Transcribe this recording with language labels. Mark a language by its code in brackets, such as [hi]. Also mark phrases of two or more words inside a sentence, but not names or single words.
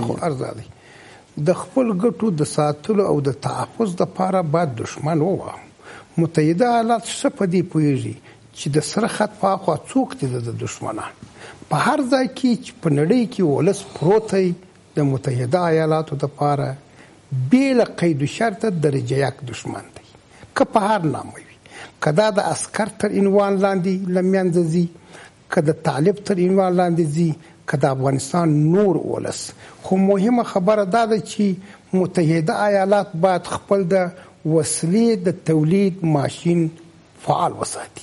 [ps] ما خو عرض دی د خپل ګټو د ساتلو او د تحفظ دپاره باید دشمن ووهم. متحده ایالات ښه په دې پوهېږي چې د سره خط په اخوا څوک دي د دشمنان. په هر ځای کې چې په نړۍ کې ولس پروت دی د متحده ایالاتو دپاره بې له قید و شرطه [fa] درجه یک [ps] دشمن دی، که په هر نامه وي، که دا د عسکر تر عنوان لاندې له منځه ځي، که د طالب تر عنوان لاندې ځي، که د افغانستان نور ولس. خو مهمه خبره دا ده چې متحده ایالات باید خپل د وسلې د تولید ماشین فعال وساتي.